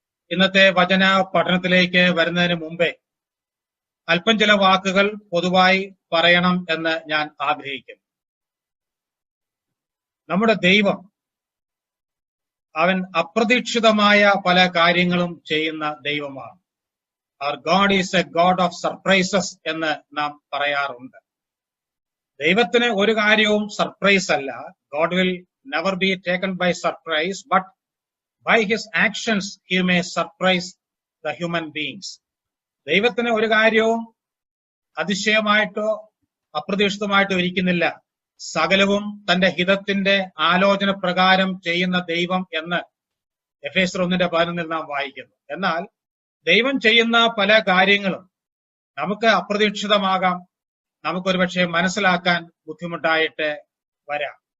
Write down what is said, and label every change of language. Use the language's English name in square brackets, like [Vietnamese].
[Malayalam] ഇന്നത്തെ വചന പഠനത്തിലേക്ക് വരുന്നതിന് മുമ്പേ അല്പം ചില വാക്കുകൾ പൊതുവായി പറയണം എന്ന് ഞാൻ ആഗ്രഹിക്കുന്നു. നമ്മുടെ ദൈവം അവൻ അപ്രതീക്ഷിതമായ പല കാര്യങ്ങളും ചെയ്യുന്ന ദൈവമാണ്. [English] Our God is a God of surprises [Malayalam] എന്ന് നാം പറയാറുണ്ട്. ദൈവത്തിന് ഒരു കാര്യവും സർപ്രൈസ് അല്ല. [English] God will never be taken by surprise, but by his actions he may surprise the human beings. [Malayalam] ദൈവത്തിന് ഒരു കാര്യവും അതിശയമായിട്ടോ അപ്രതീക്ഷിതമായിട്ടോ ഇരിക്കുന്നില്ല. സകലവും തന്റെ ഹിതത്തിന്റെ ആലോചന പ്രകാരം ചെയ്യുന്ന ദൈവം എന്ന് എഫേസ്യർ 1:11 നാം വായിക്കുന്നു. എന്നാൽ ദൈവം ചെയ്യുന്ന പല കാര്യങ്ങളും നമുക്ക് അപ്രതീക്ഷിതമാകാം, നമുക്കൊരു പക്ഷേ മനസ്സിലാക്കാൻ ബുദ്ധിമുട്ടായിട്ട് വരാം.